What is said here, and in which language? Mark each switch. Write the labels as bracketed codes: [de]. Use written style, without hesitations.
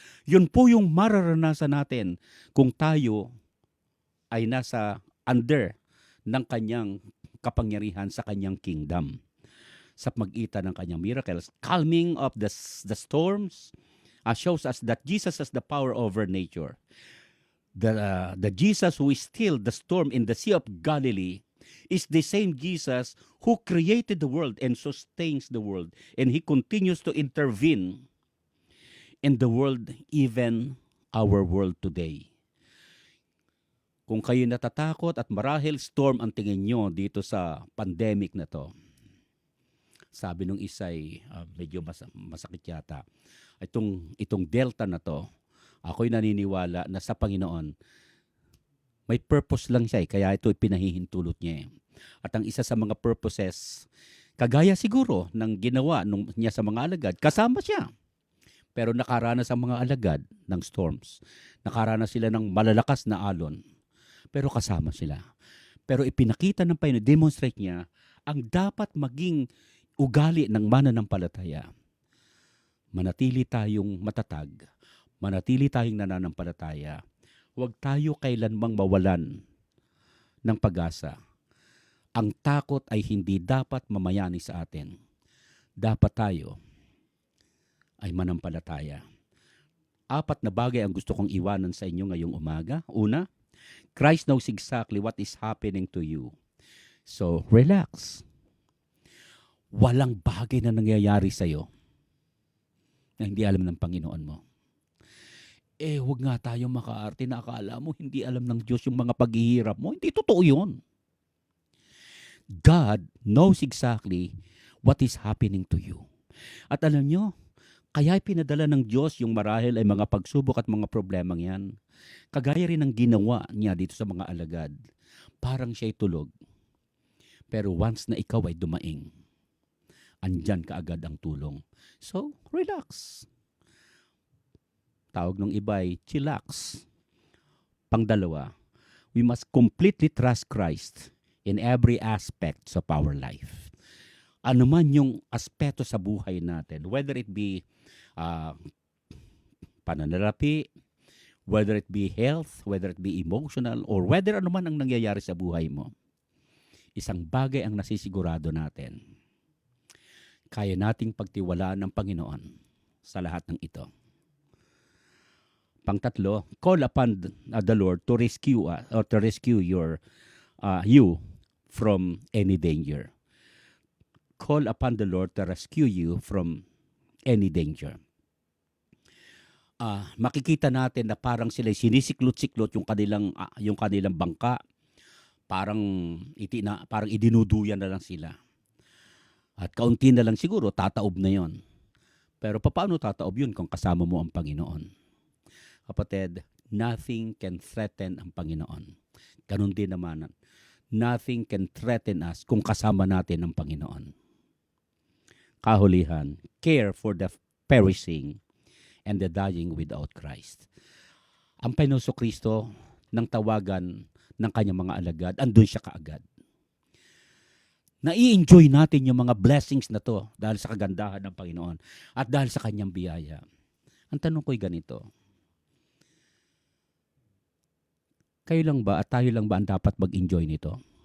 [tl] Yun po yung mararanasan natin kung tayo ay nasa under ng kanyang kapangyarihan sa kanyang kingdom. Sa magitan ng kanyang [en] miracles, calming of the storms, shows us that Jesus has the power over nature. The Jesus who is still the storm in the Sea of Galilee is the same Jesus who created the world and sustains the world. And He continues to intervene in the world, even our world today. [tl] Kung kayo natatakot at marahil storm ang tingin nyo dito sa pandemic na to, sabi nung isa'y medyo masakit yata, itong Delta na to, ako'y naniniwala na sa Panginoon, may purpose lang siya kaya ito pinahihintulot niya. At ang isa sa mga purposes, kagaya siguro ng ginawa niya sa mga alagad, kasama siya. Pero nakaranas ang mga alagad ng storms. Nakaranas sila ng malalakas na alon. Pero kasama sila. Pero ipinakita ng Panginoon, demonstrate niya, ang dapat maging ugali ng mananampalataya. Manatili tayong matatag. Manatili tayong nananampalataya. Huwag tayo kailanmang mawalan ng pag-asa. Ang takot ay hindi dapat mamayani sa atin. Dapat tayo ay manampalataya. 4 na bagay ang gusto kong iwanan sa inyo ngayong umaga. [en] Una, Christ knows exactly what is happening to you. So, relax. [tl] Walang bagay na nangyayari sa'yo na hindi alam ng Panginoon mo. Huwag nga tayo makaarte na akala mo hindi alam ng Diyos yung mga paghihirap mo. Hindi totoo yun. [en] God knows exactly what is happening to you. [tl] At alam nyo, kaya pinadala ng Diyos yung marahil ay mga pagsubok at mga problemang yan. Kagaya rin ng ginawa niya dito sa mga alagad. Parang siya'y tulog. Pero once na ikaw ay dumaing, andyan kaagad ang tulong. [en] So, relax. [tl] Tawag ng iba ay chillax. Pangdalawa, [en] We must completely trust Christ in every aspect of our life. [tl] Ano man yung aspeto sa buhay natin, [en] whether it be uh, [tl] pananalapi, [en] whether it be health, whether it be emotional, or whether [tl] ano man ang nangyayari sa buhay mo, isang bagay ang nasisigurado natin. Kaya nating pagtiwalaan ng Panginoon sa lahat ng ito. [en] Pangtatlo, call upon the Lord to rescue or to rescue you from any danger. Call upon the Lord to rescue you from any danger. [tl] Makikita natin na parang sila sinisiklot-siklot yung kanilang bangka. Parang idinuduyan na lang sila. At kaunti na lang siguro tataob na yon. Pero paano tataob yun kung kasama mo ang Panginoon? [en] Kapatid, nothing can threaten ang Panginoon. [tl] Ganun din naman, [en] nothing can threaten us [tl] kung kasama natin ang Panginoon. [en] Kahulihan, care for the perishing and the dying without Christ. [tl] Ang Panginoon Kristo, nang tawagan ng kanyang mga alagad, andun siya kaagad. Nai-enjoy natin yung mga blessings na to dahil sa kagandahan ng Panginoon at dahil sa kanyang biyaya. Ang tanong ko'y ganito, kayo lang ba at tayo lang ba ang dapat mag-enjoy nito?